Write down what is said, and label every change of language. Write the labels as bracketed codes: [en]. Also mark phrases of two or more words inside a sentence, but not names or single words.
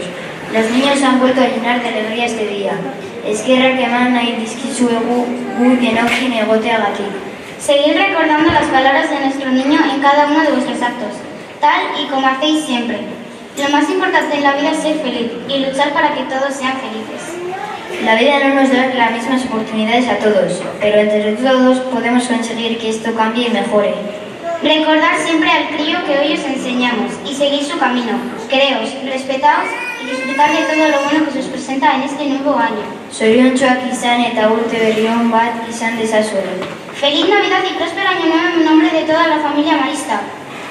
[es] Los niños han vuelto a llenar de alegría este día. [eu] Eskerrak eman nahi dizkizuegu gu denokin egoteagatik. [es] Seguid recordando las palabras de nuestro niño en cada uno de vuestros actos, tal y como hacéis siempre. Lo más importante en la vida es ser feliz y luchar para que todos sean felices. La vida no nos da las mismas oportunidades a todos, pero entre todos podemos conseguir que esto cambie y mejore. Recordad siempre al crío que hoy os enseñamos y seguid su camino. Creos, respetaos y disfrutad de todo lo bueno que se os presenta en este nuevo año. [eu] Zoriontsuak izan eta urte berri on bat izan dezazuela. [es] Feliz Navidad y próspero año nuevo en nombre de toda la familia marista.